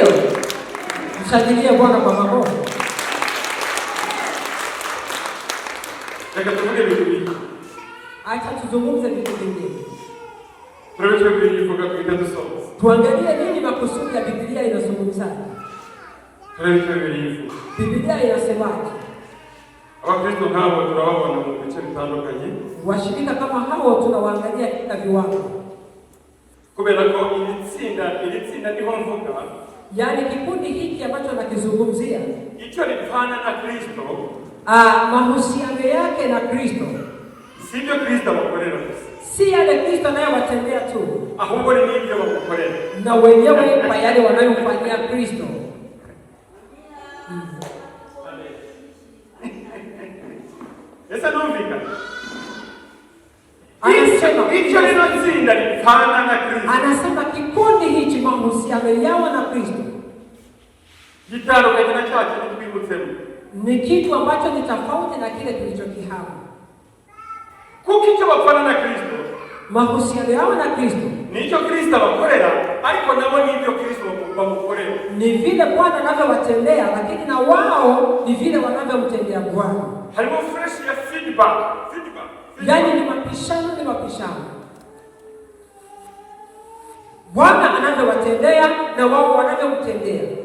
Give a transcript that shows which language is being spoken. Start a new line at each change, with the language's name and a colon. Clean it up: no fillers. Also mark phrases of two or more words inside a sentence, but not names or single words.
Swahili: Mshangilie Bwana kwa makofi. Acha tuzungumze vitu vingine. Tuangalie nini makusudi ya Biblia inazungumzaje. Biblia inasemaje?
Kinyarwanda: Abakristo nk'abo turababona mu bice bitandukanye.
Swahili: Washirika kama hao tunawaangalia kila viwango.
Kinyarwanda: Kubera ko iri tsinda niho mvuga.
Swahili: Yaani kikundi hiki ambacho nakizungumzia.
Kinyarwanda: Icyo lipana na Kristo.
Swahili: Mahusiano yake na Kristo.
Kinyarwanda: Sivyo Kristo abakorera.
Swahili: si yale Kristo anayowatendea tu,
Kinyarwanda: ahubwo ni n'ibyo bamukorera,
Swahili: na wenyewe kwa yale wanayomfanyia Kristo.
Kinyarwanda: Ese numvika
Swahili: Anasema hicho neno tsinda lipana na Kristo. Anasema kikundi hichi mahusiano yao na Kristo
Kinyarwanda: gitandukanye na cyacu nitwibutsemo,
Swahili: ni kitu ambacho ni tofauti na kile tulichokihama.
Kinyarwanda: Kuko icyo bapana na Kristo,
Swahili: mahusiano yao na Kristo
Kinyarwanda: nicho Kristo abakorera, ariko nabo nibyo Kristo bamukorera.
Swahili: Ni vile Bwana anavyowatendea, lakini na wao ni vile wanavyomtendea Bwana.
Kinyarwanda: Harimo fresh ya feedback.
Swahili: Yaani ni mapishano. Bwana anavyowatendea na wao wanavyomtendea.